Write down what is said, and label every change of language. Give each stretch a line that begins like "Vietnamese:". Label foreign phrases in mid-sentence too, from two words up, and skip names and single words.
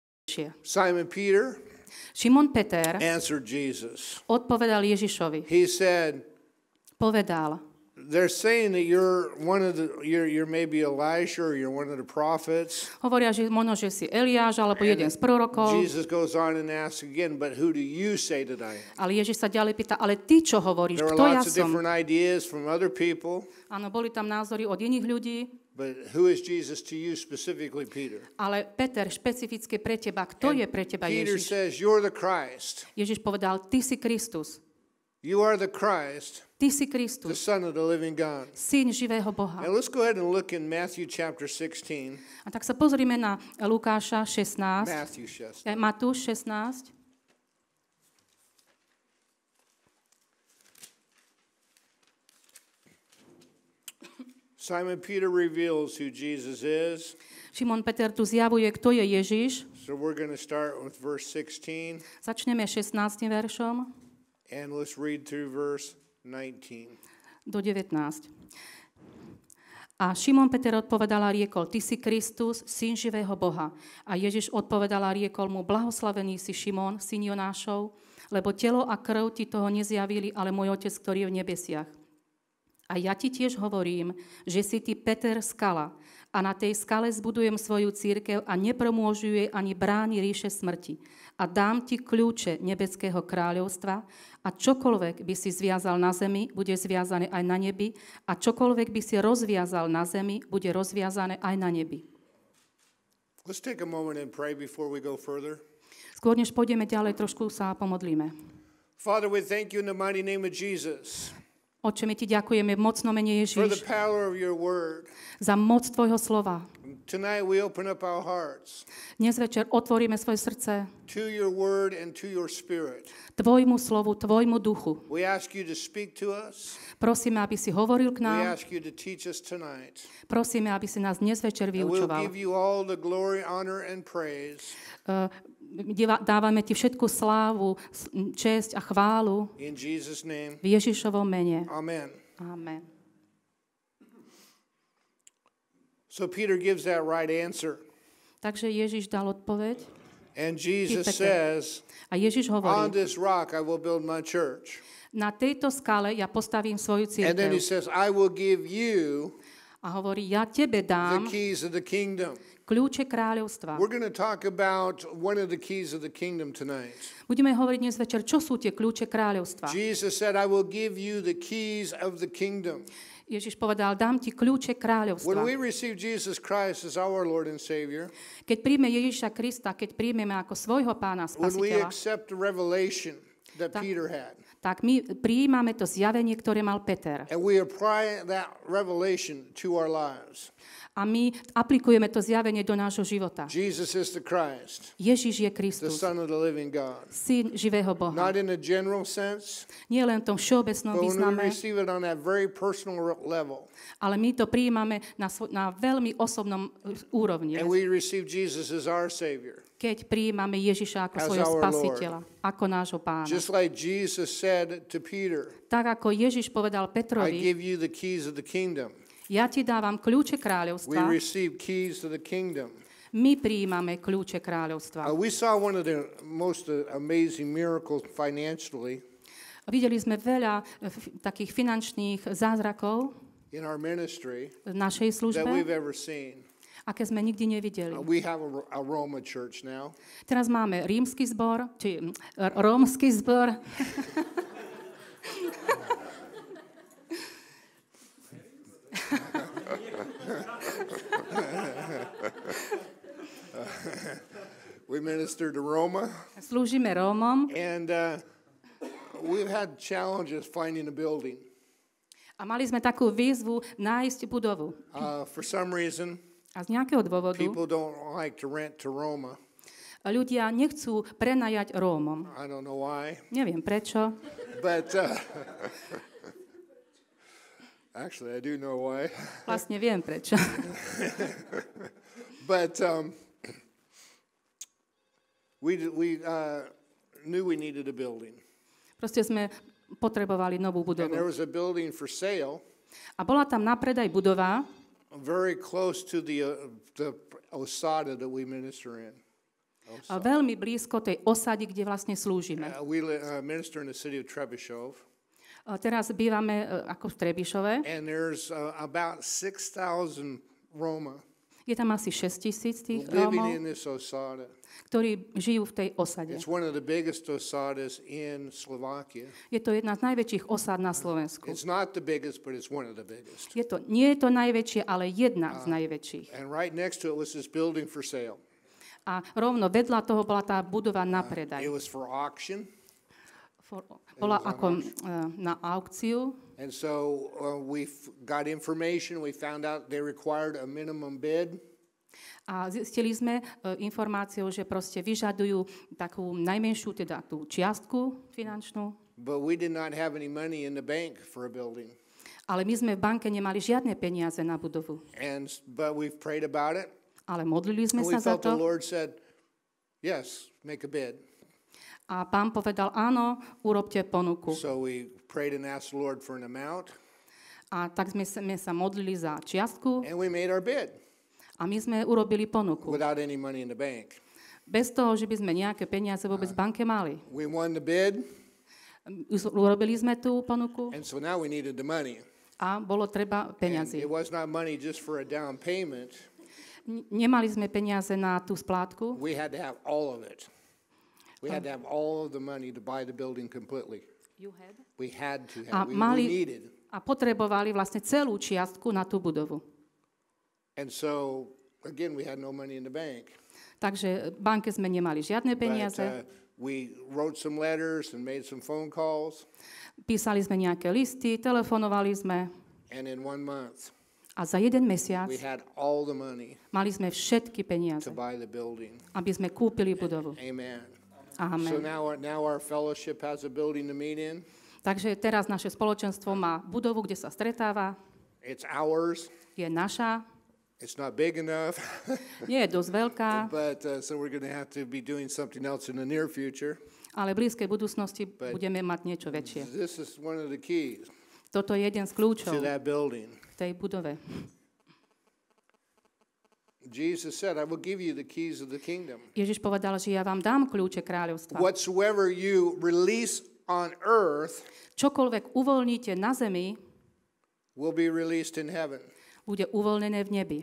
English: Simon Peter
Slovak: Šimon Peter
English: answered Jesus.
Slovak: odpovedal Ježišovi.
English: He said,
Slovak: Povedal,
English: they're saying that you're maybe Elijah or you're one of the prophets.
Slovak: hovoria, že možno, že si Eliáš alebo jeden z prorokov.
English: Jesus goes on and asks again, but who do you say that I am?
Slovak: Ale Ježiš sa ďalej pýta, ale ty čo hovoríš?
English: There were
Slovak: Kto ja
English: lots of
Slovak: som?
English: different ideas from other people.
Slovak: Áno, boli tam názory od iných ľudí.
English: But who is Jesus to you specifically, Peter?
Slovak: Ale Peter, špecificky pre teba, kto je pre teba
English: Peter
Slovak: Ježiš?
English: says, you're the Christ.
Slovak: Ježiš povedal, ty si Kristus.
English: You are the Christ,
Slovak: Ty si
English: the
Slovak: Kristus,
English: Son of the living God.
Slovak: syn živého Boha.
English: Now let's go ahead and look in Matthew chapter 16.
Slovak: A tak sa pozrime na Lukáša 16, Matúš 16.
English: Simon Peter reveals who Jesus is.
Slovak: Šimon Peter tu zjavuje, kto je Ježiš.
English: So we're going to start with verse 16.
Slovak: Začneme 16. veršom
English: And let's read through verse 19.
Slovak: do 19. A Šimon Peter odpovedal a riekol, ty si Kristus, syn živého Boha. A Ježiš odpovedal a riekol mu, blahoslavený si Šimon, syn Jonášov, lebo telo a krv ti toho nezjavili, ale môj Otec, ktorý je v nebesiach. A ja ti tiež hovorím, že si ty Peter skala a na tej skale zbudujem svoju cirkev a nepremôžu jej ani brány ríše smrti. A dám ti kľúče nebeského kráľovstva a čokoľvek by si zviazal na zemi, bude zviazané aj na nebi a čokoľvek by si rozviazal na zemi, bude rozviazané aj na nebi.
English: Let's take a moment and pray before we go further.
Slovak: Skôr než pôjdeme ďalej, trošku sa pomodlíme.
English: Father, we thank you in the mighty name of Jesus.
Slovak: Otče, my ti ďakujeme v mocnom mene
English: For the
Slovak: Ježiš
English: power of your word.
Slovak: za moc tvojho slova.
English: Tonight we open up our hearts
Slovak: Dnes večer otvoríme svoje srdce
English: to your word and to your spirit.
Slovak: tvojmu slovu, tvojmu duchu.
English: We ask you to speak to us.
Slovak: Prosíme, aby si hovoril k
English: We
Slovak: nám.
English: ask you to teach us tonight.
Slovak: Prosíme, aby si nás dnes večer
English: And we'll
Slovak: vyučoval.
English: give you all the glory, honor, and praise.
Slovak: Dávame ti všetku slávu, česť a chválu
English: In Jesus' name,
Slovak: v Ježišovom mene.
English: amen.
Slovak: Amen.
English: So Peter gives that right answer.
Slovak: Takže Ježiš dal odpoveď.
English: And Jesus
Slovak: Peter.
English: says,
Slovak: A Ježiš
English: on
Slovak: hovorí,
English: this rock I will build my church.
Slovak: na tejto skale ja postavím svoju
English: And then he
Slovak: cirkev.
English: says, I will give you
Slovak: A hovorí, ja tebe
English: the
Slovak: dám
English: keys of the kingdom.
Slovak: kľúče kráľovstva.
English: We're going to talk about one of the keys of the kingdom tonight.
Slovak: Budeme hovoriť dnes večer, čo sú tie kľúče kráľovstva.
English: Jesus said, I will give you the keys of the kingdom.
Slovak: Ježiš povedal, dám ti kľúče
English: When
Slovak: kráľovstva.
English: we receive Jesus Christ as our Lord and Savior,
Slovak: Keď príjme Ježiša Krista, keď príjmeme ako svojho pána
English: when we
Slovak: spasiteľa,
English: accept the revelation that
Slovak: Tak.
English: Peter had,
Slovak: tak my prijímame to zjavenie, ktoré mal Peter.
English: and we apply that revelation to our lives.
Slovak: A my aplikujeme to zjavenie do nášho života.
English: Jesus is the Christ,
Slovak: Ježiš je
English: the
Slovak: Kristus,
English: Son of the living God.
Slovak: syn živého Boha.
English: Not in a general sense,
Slovak: Nie len v tom všeobecnom
English: but when we
Slovak: význame,
English: receive it on that very personal level,
Slovak: ale my to prijímame na veľmi osobnom úrovni.
English: and we receive Jesus as our Savior.
Slovak: Keď prijímame Ježiša ako
English: As
Slovak: svojho
English: our
Slovak: spasiteľa, ako nášho pána.
English: Just like Jesus said to Peter,
Slovak: Tak ako Ježiš povedal
English: I
Slovak: Petrovi,
English: give you the keys of the kingdom.
Slovak: ja ti dávam kľúče
English: We
Slovak: kráľovstva,
English: receive keys to the kingdom.
Slovak: my prijímame kľúče kráľovstva.
English: We saw one of the most amazing miracles financially
Slovak: Videli sme veľa takých finančných zázrakov
English: in our ministry
Slovak: v našej
English: that
Slovak: službe,
English: we've ever seen.
Slovak: aké sme nikdy nevideli.
English: We have a Roma church now.
Slovak: Teraz máme rímsky zbor, či rómsky zbor.
English: We minister to Roma,
Slovak: Slúžime Rómom
English: and we've had challenges finding a building.
Slovak: a mali sme takú výzvu nájsť budovu.
English: For some reason,
Slovak: A z nejakého dôvodu
English: people don't like to rent to Roma.
Slovak: ľudia nechcú prenajať Rómom.
English: I don't know why,
Slovak: Neviem prečo.
English: but actually, I do know why.
Slovak: Vlastne viem prečo.
English: But we knew we needed a building,
Slovak: Proste sme potrebovali novú
English: and there
Slovak: budovu.
English: was a building for sale
Slovak: A bola tam na predaj budova,
English: very close to the Osada that we minister in.
Slovak: veľmi blízko tej osady, kde vlastne slúžime.
English: We minister in the city of Trebuchov.
Slovak: Teraz bývame ako v Trebišove.
English: And there's about 6,000 Roma
Slovak: Je tam asi 6,000 tých
English: living
Slovak: Rómov,
English: in this osada.
Slovak: ktorí žijú v tej osade.
English: It's one of the biggest osadas in Slovakia.
Slovak: Je to jedna z najväčších osád na Slovensku.
English: It's not the biggest, but it's one of the biggest.
Slovak: Nie je to najväčšie, ale jedna z najväčších.
English: And right next to it was this building for sale.
Slovak: A rovno vedľa toho bola tá budova na predaj.
English: It was for auction.
Slovak: Bola ako na aukciu.
English: And so we got information. We found out they required a minimum bid.
Slovak: A zistili sme informáciu, že proste vyžadujú takú najmenšiu, teda tú čiastku finančnú.
English: But we did not have any money in the bank for a building.
Slovak: Ale my sme v banke nemali žiadne peniaze na budovu.
English: But we've prayed about it.
Slovak: Ale modlili sme
English: And we
Slovak: sa za
English: felt the
Slovak: to.
English: Lord said, yes, make a bid.
Slovak: A Pán povedal, áno, urobte ponuku.
English: So we prayed and asked the Lord for an amount.
Slovak: A tak sme sa modlili za čiastku
English: And we made our bid
Slovak: a my sme urobili ponuku.
English: without any money in the bank.
Slovak: Bez toho, že by sme nejaké peniaze vôbec v banke mali.
English: We won the bid,
Slovak: Urobili sme tú ponuku
English: and so now we needed the money.
Slovak: a bolo treba
English: And
Slovak: peniazy.
English: it was not money just for a down payment.
Slovak: Nemali sme peniaze na tú splátku.
English: We had to have all of it. We had to have all of the money to buy the building completely. We had to
Slovak: A
English: have, we
Slovak: mali
English: needed.
Slovak: a potrebovali vlastne celú čiastku na tú budovu.
English: And so, again, we had no money in the bank.
Slovak: Takže v banke sme nemali žiadne
English: But
Slovak: peniaze.
English: we wrote some letters and made some phone calls.
Slovak: Písali sme nejaké listy, telefonovali sme
English: And in 1 month,
Slovak: a za jeden mesiac
English: we had all the money
Slovak: mali sme všetky peniaze,
English: to buy the building.
Slovak: aby sme kúpili budovu.
English: Amen. So
Slovak: Amen.
English: now our fellowship has a building to meet in.
Slovak: Takže teraz naše spoločenstvo má budovu, kde sa stretáva.
English: It's ours.
Slovak: Je naša,
English: It's not big enough,
Slovak: nie je dosť veľká,
English: but so we're going to have to be doing something else in the near future.
Slovak: ale v blízkej budúcnosti budeme mať niečo väčšie.
English: This is one of the keys
Slovak: Toto je jeden z kľúčov
English: to that building.
Slovak: k tej budove.
English: Jesus said, I will give you the keys of the kingdom.
Slovak: Ježiš povedal, že ja vám dám kľúče kráľovstva.
English: Whatsoever you release on earth
Slovak: Čokoľvek uvoľníte na zemi,
English: will be released in heaven.
Slovak: bude uvoľnené v nebi.